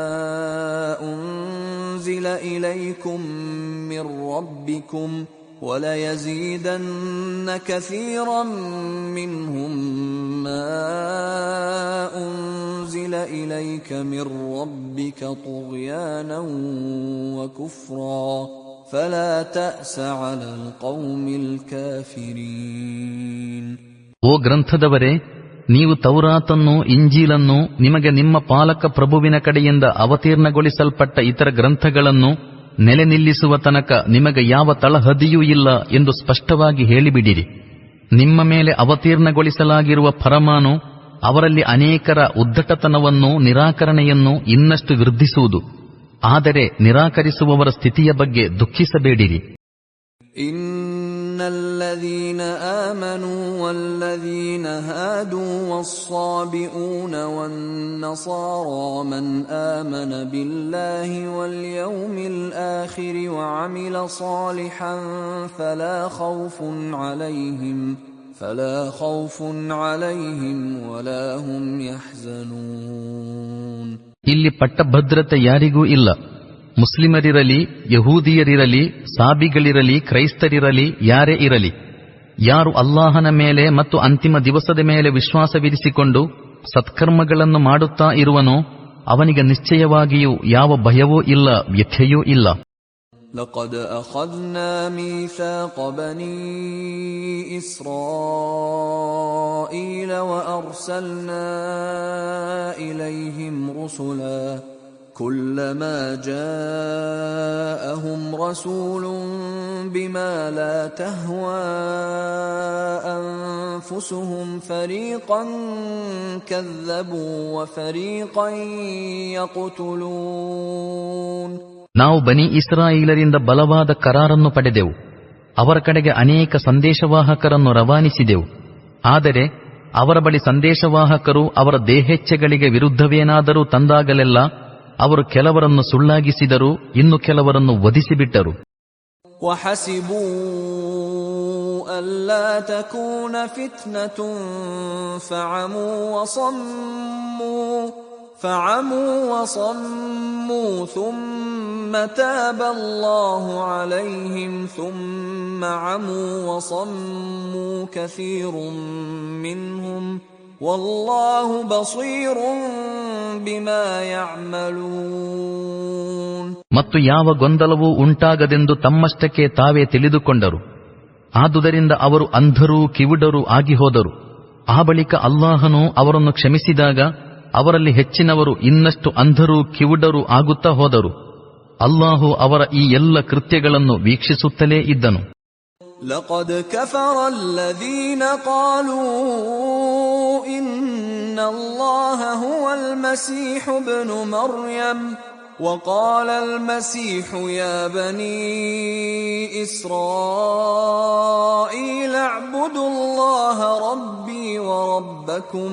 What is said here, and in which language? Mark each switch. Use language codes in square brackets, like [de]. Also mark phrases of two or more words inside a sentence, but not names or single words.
[ar] أنزل إليكم من ربكم وليزيدن كثيرا منهم ما أنزل إليك من ربك طغيانا وكفرا فلا تأس على القوم الكافرين. [kn] ಓ ಗ್ರಂಥದವರೇ, ನೀವು ತೌರಾತನ್ನು, ಇಂಜೀಲನ್ನು, ನಿಮಗೆ ನಿಮ್ಮ ಪಾಲಕ ಪ್ರಭುವಿನ ಕಡೆಯಿಂದ ಅವತೀರ್ಣಗೊಳಿಸಲ್ಪಟ್ಟ ಇತರ ಗ್ರಂಥಗಳನ್ನು ನೆಲೆ ನಿಲ್ಲಿಸುವ ತನಕ ನಿಮಗೆ ಯಾವ ತಳಹದಿಯೂ ಇಲ್ಲ ಎಂದು ಸ್ಪಷ್ಟವಾಗಿ ಹೇಳಿಬಿಡಿರಿ. ನಿಮ್ಮ ಮೇಲೆ ಅವತೀರ್ಣಗೊಳಿಸಲಾಗಿರುವ ಫರಮಾನು ಅವರಲ್ಲಿ ಅನೇಕರ ಉದ್ದಟತನವನ್ನು, ನಿರಾಕರಣೆಯನ್ನು ಇನ್ನಷ್ಟು ವೃದ್ಧಿಸುವುದು. ಆದರೆ ನಿರಾಕರಿಸುವವರ ಸ್ಥಿತಿಯ ಬಗ್ಗೆ ದುಃಖಿಸಬೇಡಿರಿ. [ar] الذين آمنوا والذين هادوا والصابئون والنصارى من آمن بالله واليوم الآخر وعمل صالحا فلا خوف عليهم ولا هم يحزنون. [kn] ಇಲ್ಲಿ ಪಟ್ಟಭದ್ರತೆ ಯಾರಿಗೂ ಇಲ್ಲ. ಮುಸ್ಲಿಮರಿರಲಿ, ಯಹೂದಿಯರಿರಲಿ, ಸಾಬಿಗಳಿರಲಿ, ಕ್ರೈಸ್ತರಿರಲಿ, ಯಾರೇ ಇರಲಿ, ಯಾರು ಅಲ್ಲಾಹನ ಮೇಲೆ ಮತ್ತು ಅಂತಿಮ ದಿವಸದ ಮೇಲೆ ವಿಶ್ವಾಸವಿರಿಸಿಕೊಂಡು ಸತ್ಕರ್ಮಗಳನ್ನು ಮಾಡುತ್ತಾ ಇರುವನೋ ಅವನಿಗೆ ನಿಶ್ಚಯವಾಗಿಯೂ ಯಾವ ಭಯವೂ ಇಲ್ಲ, ವ್ಯಥೆಯೂ ಇಲ್ಲ. [ar] لقد أخذنا ميثاق بني إسرائيل وأرسلنا إليهم رسلا كلما جاءهم رسول بما لا تهوى أنفسهم فريقا كذبوا وفريقا يقتلون. [kn] ನಾವು ಬನಿ ಇಸ್ರಾಯೇಲರಿಂದ ಬಲವಾದ ಕರಾರನ್ನು ಪಡೆದೆವು. ಅವರ ಕಡೆಗೆ ಅನೇಕ ಸಂದೇಶವಾಹಕರನ್ನು ರವಾನಿಸಿದೆವು. ಆದರೆ ಅವರ ಬಳಿ ಸಂದೇಶವಾಹಕರು ಅವರ ದೇಹೇಚ್ಛೆಗಳಿಗೆ ವಿರುದ್ಧವೇನಾದರೂ ತಂದಾಗಲೆಲ್ಲ ಅವರು ಕೆಲವರನ್ನು ಸುಳ್ಳಾಗಿಸಿದರು, ಇನ್ನು ಕೆಲವರನ್ನು ವಧಿಸಿಬಿಟ್ಟರು. [ar] وحسبوا ألا تكون فتنة فعموا وصموا ثم تاب الله عليهم ثم عموا وصموا كثير منهم والله بصير بما يعملون. [kn] ಮತ್ತು ಯಾವ ಗೊಂದಲವೂ ಉಂಟಾಗದೆಂದು ತಮ್ಮಷ್ಟಕ್ಕೆ ತಾವೇ ತಿಳಿದುಕೊಂಡರು. ಆದುದರಿಂದ ಅವರು ಅಂಧರೂ ಕಿವುಡರೂ ಆಗಿ ಹೋದರು. ಆ ಬಳಿಕ ಅಲ್ಲಾಹನು ಅವರನ್ನು ಕ್ಷಮಿಸಿದಾಗ ಅವರಲ್ಲಿ ಹೆಚ್ಚಿನವರು ಇನ್ನಷ್ಟು ಅಂಧರೂ ಕಿವುಡರೂ ಆಗುತ್ತಾ ಹೋದರು. ಅಲ್ಲಾಹು ಅವರ ಈ ಎಲ್ಲ ಕೃತ್ಯಗಳನ್ನು ವೀಕ್ಷಿಸುತ್ತಲೇ ಇದ್ದನು. [ar] لقد كفر الذين قالوا إن الله هو المسيح ابن مريم وقال المسيح يا بني إسرائيل اعبدوا الله ربي وربكم